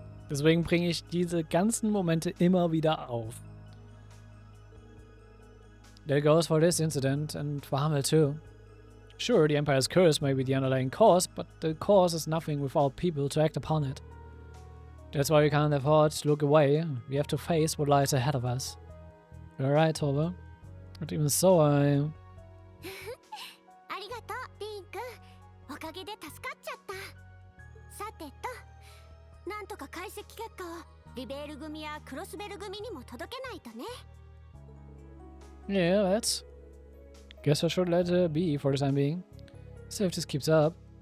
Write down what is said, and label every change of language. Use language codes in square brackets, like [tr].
[de] Deswegen bringe ich diese ganzen Momente immer wieder auf. [en] That goes for this incident and for Hamel too. Sure, the Empire's curse may be the underlying cause, but the cause is nothing without people to act upon it. That's why we can't afford to look away. We have to face what lies ahead of us. You're right, Tova. But even so, I... [ja] ありがとう、リン君。おかげで助かっちゃった。さてと、なんとか解析結果をリベール組やクロスベル組にも届けないとね。 [en] Yeah, let's... Guess I should let it be for the time being. See if this keeps up.